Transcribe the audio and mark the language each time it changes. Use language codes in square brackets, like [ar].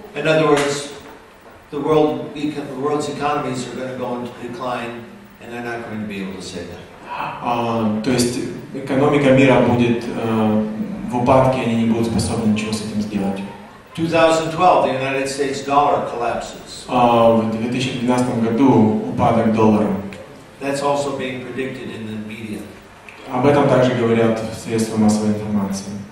[en] In other words, the world's economies are going to go into decline, and they're not going to be able to save that. [ru] То есть экономика мира будет в упадке, они не будут способны ничего с этим сделать. [en] 2012, the United States dollar collapses. [ru] В 2012 году упадок доллара. [en] That's also being predicted in the media. [ru] Об этом также говорят средства массовой информации.